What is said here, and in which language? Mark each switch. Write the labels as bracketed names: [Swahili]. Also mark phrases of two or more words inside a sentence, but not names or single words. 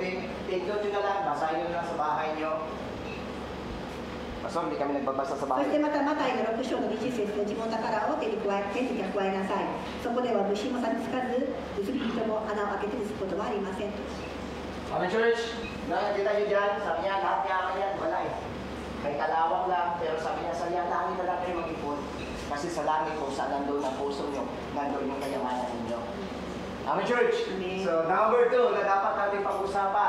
[English] Take note [Filipino] nyo na lang, basahin nyo na lang sa bahay nyo. Pastor, hindi kami nagbabasa sa [Japanese] そ [Filipino] bahay. [Japanese] してまたマタイの6章の20節で自分の宝を手に加えなさい。そこでは虫もさびつかず、盗み人も穴を開けて盗むことはありませんと。 [English] Amen, church? [Filipino] Nakikita nyo dyan, sabi niya, lahat yaman yan, wala eh. May kalawang lang, pero sabi niya, sa langit na lang kayo mag-ipon. Kasi sa langit kung saan nandun ang puso nyo, nandun yung kayamanan ninyo. [English] Amen, church? Amen. [Filipino] So, number 2 na dapat natin pag-usapan.